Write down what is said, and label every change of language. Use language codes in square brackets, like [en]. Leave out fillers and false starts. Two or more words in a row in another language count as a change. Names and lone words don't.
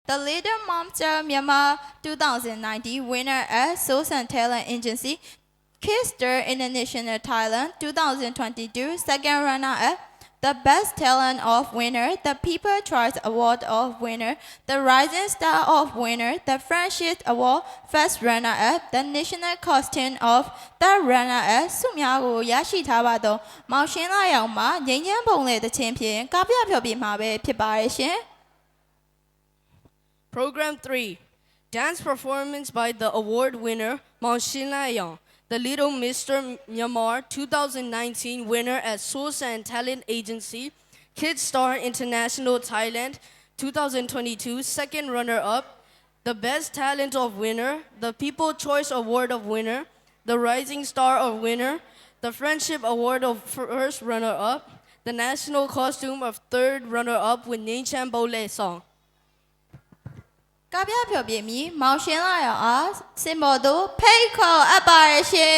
[en] The Little Monster Myanmar 2019 winner at Source and Talent Agency, Kidstar International Thailand 2022 second runner-up, the Best Talent of winner, the People Choice Award of winner, the Rising Star of winner, the Friendship Award first runner-up, the National Costume of the runner-up [my] ဆုများကိုရရှိထားပါတော့မောင်ရှင်းလာရောက်မှာငိမ့်ညမ်းပုံလေတခြင်းဖြင့်ကားပြဖျော်ပြမှာပဲဖြစ်ပါရဲ့ရှင် [en] Program 3 Dance performance by the award winner Maung Shin Layong, the Little Mr. Myanmar 2019 winner at Source and Talent Agency, Kidstar International Thailand 2022 second runner-up, the Best Talent of winner, the People Choice Award of winner, the Rising Star of winner, the Friendship Award of first runner-up, the National Costume of third runner-up with Name Chan Bole song. [my] ကားပြဖျော်ပြမီမောင်ရှင်းလာရောက်အားစင်ပေါ်သို့ဖိတ်ခေါ်အပ်ပါရဲ့